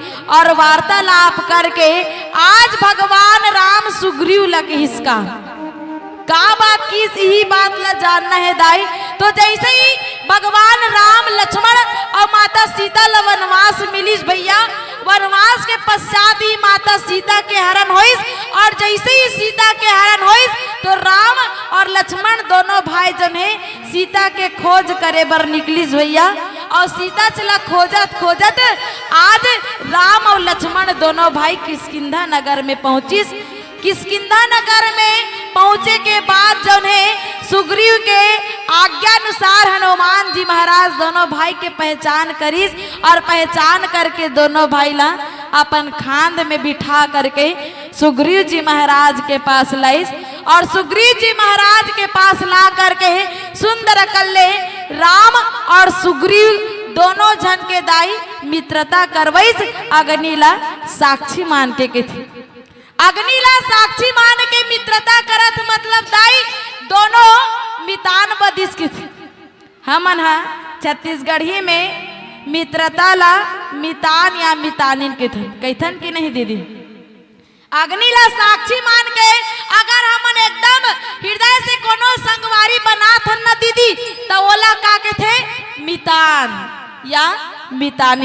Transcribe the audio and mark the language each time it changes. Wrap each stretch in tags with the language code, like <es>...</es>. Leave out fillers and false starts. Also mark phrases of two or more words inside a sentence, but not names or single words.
<hne>और वार्तालाप करके आज भगवान राम सुग्रीव लगे हिसका का बात की यही बात ला जानना है दाई। तो जैसे ही भगवान राम लक्ष्मण और माता सीता ला वनवास मिलिस भैया, वनवास के पश्चात ही माता सीता के हरण होइस। और जैसे ही सीता के हरण होइस तो राम और लक्ष्मण दोनों भाई जन है सीता के खोज करे बर निकलिस भैया। और सीता चला खोजत खोजत आज राम और लक्ष्मण दोनों भाई किष्किंधा नगर में पहुंचिस। किष्किंधा नगर में पहुंचे के बाद जो है सुग्रीव के आज्ञा अनुसार हनुमान जी महाराज दोनों भाई के पहचान करिस। और पहचान करके दोनों भाई ला अपन खांद में बिठा करके सुग्रीव जी महाराज के पास लाइस। और सुग्रीव जी महाराज के पास ला करके सुंदर कल्ले राम और सुग्रीव दोनों जन के दाई मित्रता करवैस। अग्निला साक्षी मान के थी, अग्निला साक्षी मान के मित्रता करत मतलब दाई दोनों मितान बदिस की थी। हमन हा छत्तीसगढ़ी में मित्रता ला मितान या मितानिन के थे कैथन की नहीं दीदी। अग्निला साक्षी मान के अगर हमन एकदम हृदय से कोनो संगवारी बनात हन न दीदी तो ओला का के थे मितान या मितानी।</hne>